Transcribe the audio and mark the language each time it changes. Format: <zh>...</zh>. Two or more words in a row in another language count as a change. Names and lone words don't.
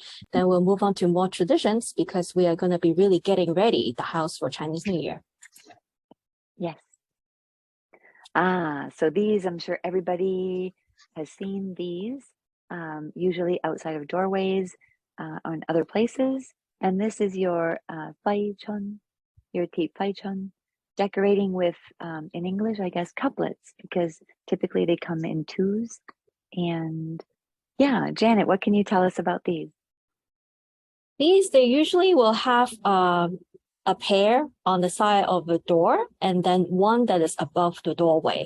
<en>Then we'll move on to more traditions because we are going to be really getting ready the house for Chinese New Year. Yes. So these, I'm sure everybody has seen these, usually outside of doorways or in other places. And this is your fai chun, your ti fai chun. Decorating with, in English, I guess, couplets, because typically they come in twos. And yeah, Janet, what can you tell us about these? These, they usually will have a pair on the side of the door and then one that is above the doorway.</en>